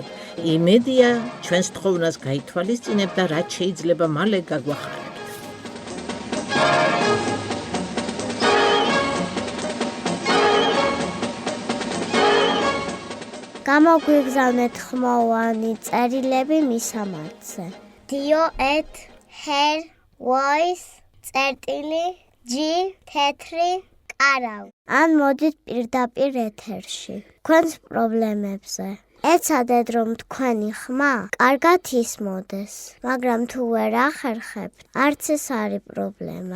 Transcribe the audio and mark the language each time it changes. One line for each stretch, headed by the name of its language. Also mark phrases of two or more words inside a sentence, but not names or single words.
Georgian: იმედია, ჩვენს თხოვნას გაითვალისწინებ და რაც შეიძლება მალე გაგვახარებთ. გამოგვიგზავნეთ ხმოვანი წერილები მისამართზე. dio@hair_voice_g არავ. ან მოდით პირდაპირ ეთერში. თქვენს პრობლემებზე. ეცადეთ, რომ თქვენი ხმა კარგად ისმოდეს, მაგრამ თუ ვერ ახერხებთ, არც ეს არის პრობლემა.